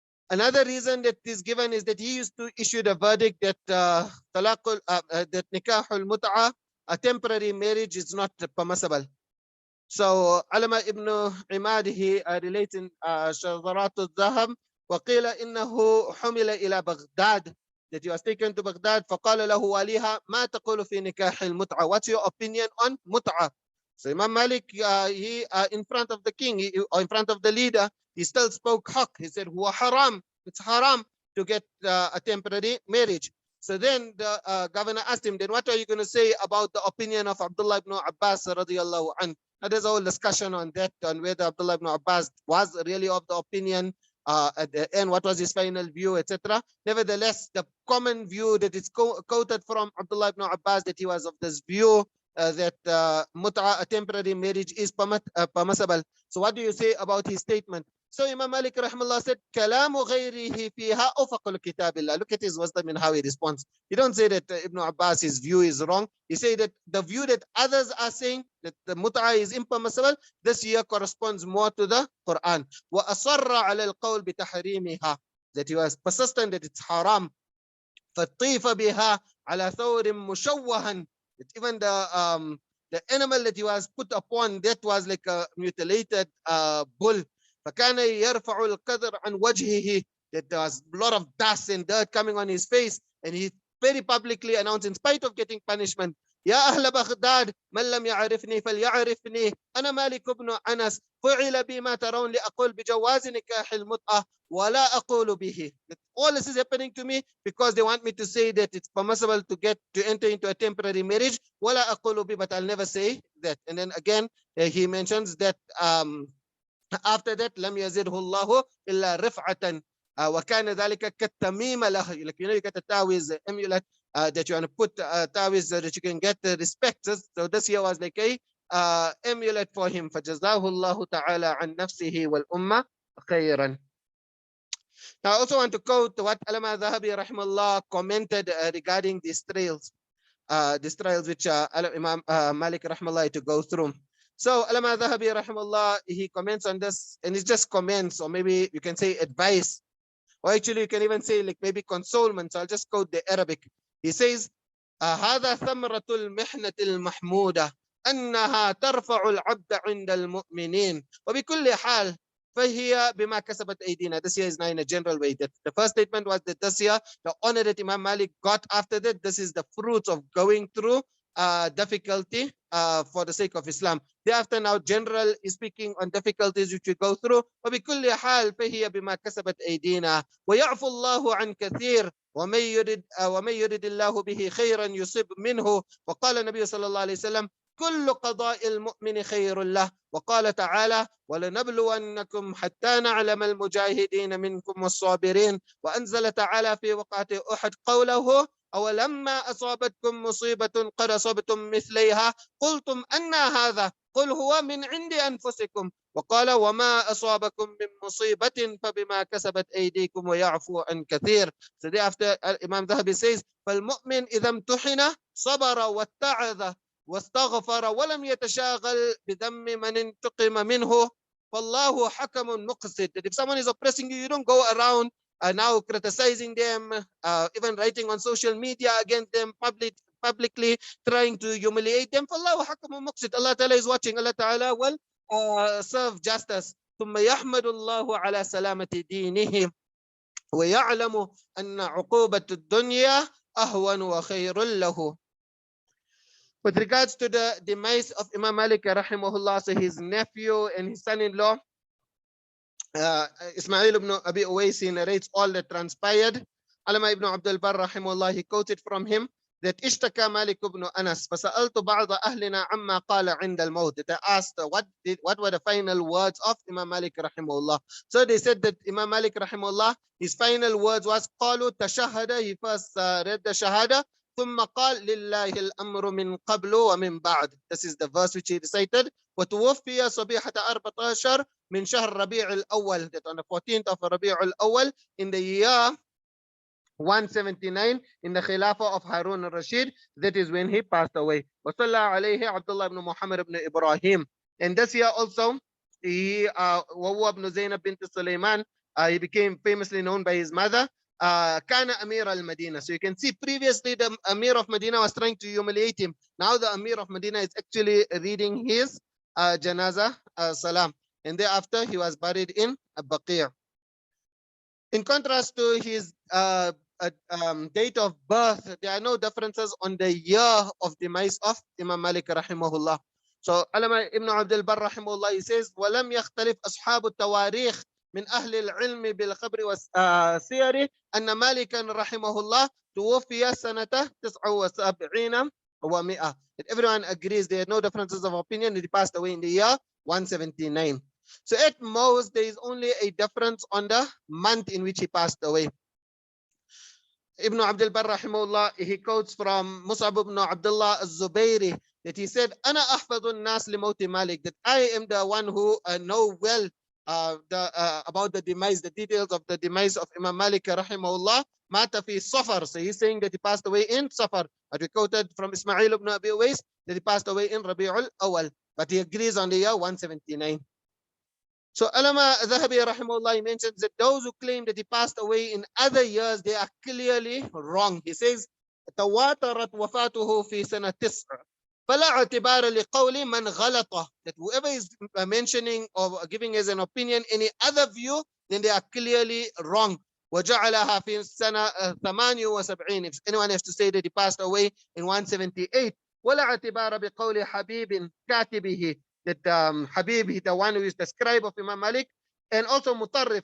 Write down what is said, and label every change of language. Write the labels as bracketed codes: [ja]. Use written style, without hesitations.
[en] Another reason that is given is that he used to issue the verdict that that nikahul mut'a, a temporary marriage, is not permissible. So Alama ibn Imad, he relates in Shadharat al-Zahab, [ar] وقيل إنه حمل إلى بغداد, [en] that he was taken to Baghdad. [ar] فقال له واليها ما تقول في نكاح المتعة? [en] What's your opinion on mut'a? So Imam Malik, he in front of the king, or in front of the leader, he still spoke haqq. He said, [ar] huwa haram, [en] it's haram to get a temporary marriage. So then the governor asked him, then what are you going to say about the opinion of Abdullah ibn Abbas radiyallahu anhu? Now there's a whole discussion on that, on whether Abdullah ibn Abbas was really of the opinion at the end, what was his final view, etc. Nevertheless, the common view that is quoted from Abdullah ibn Abbas, that he was of this view that mut'a, a temporary marriage, is permissible. So what do you say about his statement? So Imam Malik rahimahullah said, [ar] كلام غيره فيها أوفق لكتاب الله. [en] Look at his wisdom in how he responds. You don't say that Ibn Abbas's view is wrong. You say that the view that others are saying that the mut'a is impermissible, this here corresponds more to the Quran. [ar] وأصر على القول بتحريمها. [en] That he was persistent that it's haram. [ar] فطيف بها على ثور مشوها. [en] That even the animal that he was put upon, that was like a mutilated bull. [ar] فكان يرفع القدر عن وجهه. [en] That there was a lot of dust and dirt coming on his face, and he very publicly announced, in spite of getting punishment, [ar] يا أهل بغداد من لم يعرفني فليعرفني أنا مالك بن أنس فعل بي ما ترون لأقول بجواز نكاح المتعة ولا أقول به. [en] All this is happening to me because they want me to say that it's permissible to enter into a temporary marriage. [ar] ولا أقول به, [en] but I'll never say that. And then again he mentions that after that [ar] لم يزده الله إلا رفعة وكان ذلك كالتميم له. [en] Like, you get a tawiz amulet that you want to put tawiz so that you can get the respect. So this here was like a amulet for him. [ar] فجزاه الله تعالى عن نفسه والأمة خيرا. [en] Now I also want to quote what Allama Zahabi rahimahullah commented regarding these trials which Imam Malik rahimahullah to go through. So Allama Zahabi rahimahullah, he comments on this, and it's just comments, or maybe you can say advice, or actually you can even say like maybe consolement. So I'll just quote the Arabic. He says, [ar] هذا ثمرة المحنة المحمودة أنها ترفع العبد عند المؤمنين وبكل حال فهي بما كسبت أيدينا. [en] This here is now in a general way. That the first statement was that this year, the honor that Imam Malik got after that, this is the fruits of going through difficulty for the sake of Islam. Thereafter, now general is speaking on difficulties which we go through. [ar] وبكل حال فهي بما كسبت أيدينا ويعفو الله عن كثير ومن يرد الله به خيرا يصب منه. وقال النبي صلى الله عليه وسلم كل قضاء المؤمن خير له. وقال تعالى ولنبلونكم حتى نعلم المجاهدين منكم والصابرين. وأنزل تعالى في وقعة أحد قوله أولما أصابتكم مصيبة قد أصبتم مثليها قلتم أن هذا قل هو من عند أنفسكم. وقال وما أصابكم من مصيبة فبما كسبت أيديكم ويعفو عن كثير. [en] So thereafter Imam Zahabi says [ar] فالمؤمن إذا امتحن صبر واتعظ واستغفر ولم يتشاغل بذم من انتقم منه فالله حكم مقسط. [en] That if someone is oppressing you, you don't go around now criticizing them, even writing on social media against them publicly, trying to humiliate them. [ar] فالله حكم مقسط. [en] Allah Ta'ala is watching. Allah Ta'ala will serve justice. [ar] ثم يحمد الله على سلامة دينه ويعلم أن عقوبة الدنيا أهون وخير له. [en] With regards to the demise of Imam Malik rahimahullah, so his nephew and his son-in-law, Ismail ibn Abi Uwais narrates all that transpired. Allama ibn Abdul Barr rahimahullah, he quoted from him that [ar] اشتكى مالك [en] ibn Anas [ar] فسألت بعض أهلنا عما قال عند الموت. [en] They asked what were the final words of Imam Malik rahimahullah. So they said that Imam Malik rahimahullah, his final words was [ar] قالوا تشهد. [en] He first read the shahada. [ar] ثم قال لله الأمر من قبل ومن بعد. [en] This is the verse which he recited. [ar] وتوفي صبيحة 14 من شهر ربيع الأول. [en] That on the 14th of ربيع الأول in the year 179 in the Khilafah of Harun al-Rashid. That is when he passed away. [ar] وصلى عليه عبد الله بن محمد بن إبراهيم. [en] And this year also he [ar] وهو ابن زينب بنت سليمان, [en] he became famously known by his mother. [ar] كان أمير المدينة. [en] So you can see previously the Amir of Medina was trying to humiliate him. Now the Amir of Medina is actually reading his janaza salam. And thereafter he was buried in Baqi'. In contrast to his date of birth, there are no differences on the year of demise of Imam Malik rahimahullah. So Allama ibn Abdul Barr rahimahullah, he says [ar] وَلَمْ يَخْتَلِفْ أَصْحَابُ التَّوَارِيخ من أهل العلم بالخبر والسير أن مالكا رحمه الله توفي سنة 79 و100. [en] Everyone agrees there are no differences of opinion. He passed away in the year 179. So at most there is only a difference on the month in which he passed away. Ibn Abdul Barr rahimahullah, he quotes from Mus'ab ibn Abdullah al-Zubayri that he said [ar] أنا أحفظ الناس لموت مالك. [en] That I am the one who know well about the demise, the details of the demise of Imam Malik rahimahullah. [ar] Mata fi Safar. [en] So he's saying that he passed away in Safar. But we quoted from Ismail ibn Abi Uwais that he passed away in Rabi'ul Awal. But he agrees on the year 179. So Alama Zahabi rahimahullah mentions that those who claim that he passed away in other years, they are clearly wrong. [ar] He says, تواترت وفاته في سنة 9 فلا اعتبار لقول من غلطه. [en] That whoever is mentioning or giving as an opinion any other view, then they are clearly wrong. [ar] وجعلها في سنة 78. [en] If anyone has to say that he passed away in 178, [ar] ولا اعتبار بقول حبيب كاتبه. [en] That Habib, the one who is the scribe of Imam Malik, and also Mutarrif.